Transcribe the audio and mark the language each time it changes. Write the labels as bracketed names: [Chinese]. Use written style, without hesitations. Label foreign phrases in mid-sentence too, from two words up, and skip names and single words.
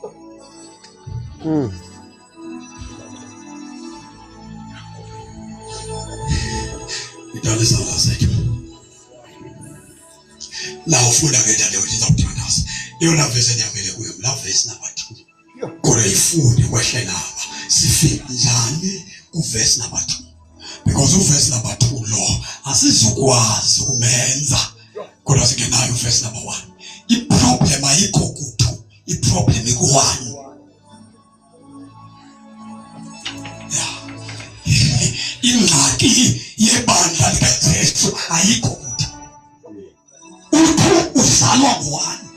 [Xhosa] Idale zala zethu la ufuna ngedale uzawuthandaza yona verse endiyamele kuyo, la [English] verse number 2 [Xhosa] kodwa ifunde kwehle laba sifike njani [English] kuverse number 2, [Xhosa] because [English] uverse number 2 [Xhosa] lo asizukwazi umenza kodwa singenayo [English] verse number 1. [Xhosa] Iproblem ayikho ku2, iproblem iku1. Ingxaki yebandla likaJesu ayikho kuthi u2 uzalwa ngo1.